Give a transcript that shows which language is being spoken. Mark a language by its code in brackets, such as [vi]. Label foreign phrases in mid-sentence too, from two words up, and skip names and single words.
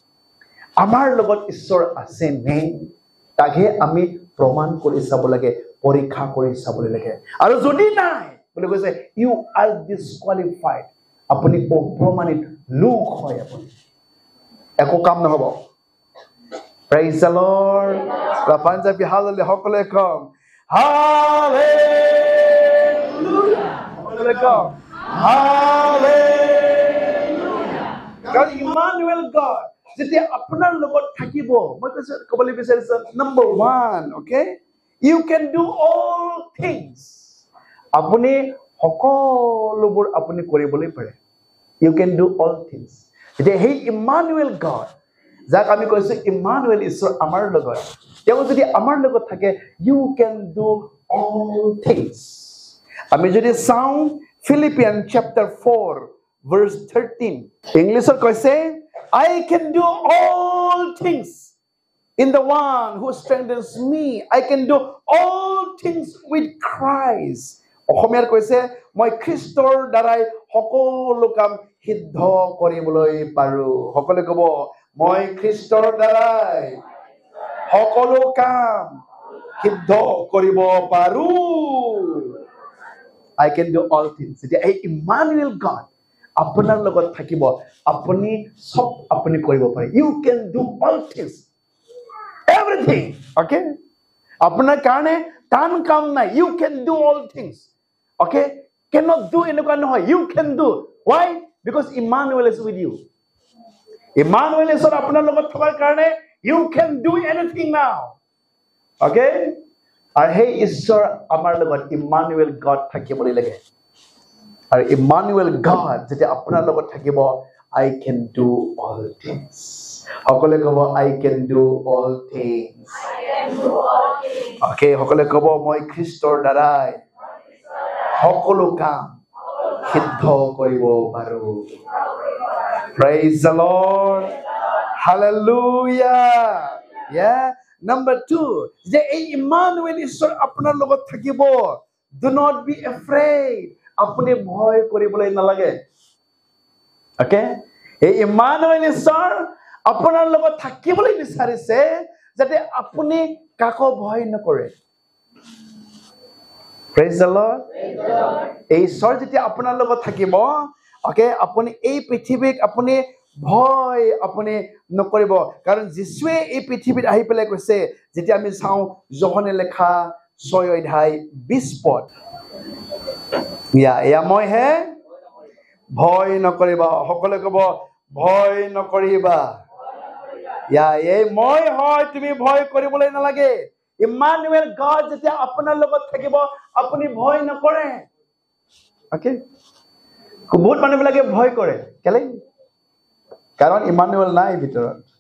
[as] আমাৰ লগত ঈশ্বৰ আছে নে তাকে আমি প্ৰমাণ কৰি চাব লাগে পৰীক্ষা কৰি চাবলৈ লাগে আৰু যদি নাই বুলি কৈছে [en] you are disqualified [as] আপুনি অপ্ৰমাণিত লোক হয় আপুনি একো কাম নহব [en] praise the lord [as] পাঞ্জাবী হালেলুয়া সকলে কম হালেলুয়া সকলে কম হালেলুয়া God Emmanuel God যেতিয়া আপোনাৰ লগত থাকিব মই কৈছো ক'বলৈ বিচাৰিছো [en] number 1 okay you can do all things [as] আপুনি সকলোবোৰ আপুনি কৰিবলৈ পাৰে [en] you can do all things [as] যেতিয়া হে Emmanuel God যাক আমি কৈছো Emmanuel ঈশ্বৰ আমাৰ লগত তেওঁ যদি আমাৰ লগত থাকে [en] you can do all things [as] আমি যদি চাওঁ Philippians [en] chapter 4 verse 13 [as] ইংলিশত কৈছে [en] I can do all things in the one who strengthens me I can do all things with Christ [as] অসমীয়াত কৈছে মই খ্ৰীষ্টৰ দ্বাৰাই সকলো কাম সিদ্ধ কৰিবলৈ পাৰো সকলে ক'ব মই খ্ৰীষ্টৰ দ্বাৰাই সকলো কাম সিদ্ধ কৰিব পাৰো [en] I can do all things [as] এতিয়া এই Emmanuel God আপোনাৰ লগত থাকিব আপুনি সব আপুনি কৰিব পাৰে [en] you can do all things everything okay [as] আপোনাৰ কাৰণে টান কাম নাই [en] you can do all things okay cannot do [as] এনেকুৱা নহয় [en] you can do why because Emmanuel is with you Emmanuel is [as] আপোনাৰ লগত থকাৰ কাৰণে [en] you can do anything now okay [as] আৰু হে ঈশ্বৰ আমাৰ লগত Emmanuel God থাকিবলৈ লাগে আৰু Emmanuel God যেতিয়া আপোনাৰ লগত থাকিব I [en] can do all things [as] সকলে ক'ব [en] I can do all things okay [as] সকলে ক'ব মই খ্ৰীষ্টৰ দ্বাৰাই সকলো কাম সিদ্ধ কৰিব পাৰো [en] praise the Lord hallelujah yeah number 2 [as] যে এই Emmanuel ঈশ্বৰ আপোনাৰ লগত থাকিব [en] do not be afraid [as] আপুনি ভয় কৰিবলৈ নালাগে okay এই Emmanuel ঈশ্বৰ আপোনাৰ লগত থাকিবলৈ বিচাৰিছে যাতে আপুনি কাকো ভয় নকৰে [en] praise the Lord [as] এই ঈশ্বৰ যেতিয়া আপোনাৰ লগত থাকিব okay আপুনি এই পৃথিৱীক আপুনি ভয় আপুনি নকৰিব কাৰণ যিশুৱে এই পৃথিৱীত আহি পেলাই কৈছে যেতিয়া আমি চাওঁ যোহনে লেখা 6 অধ্যায় 20 পদ ইয়া মই হে ভয় নকৰিবা সকলে ক'ব ভয় নকৰিবা ইয়া এই মই হয় তুমি ভয় কৰিবলৈ নালাগে Emmanuel God যেতিয়া আপোনাৰ লগত থাকিব আপুনি ভয় নকৰে ওকে বহুত মানুহবিলাকে ভয় কৰে কেলে কাৰণ Emmanuel নাই ভিতৰত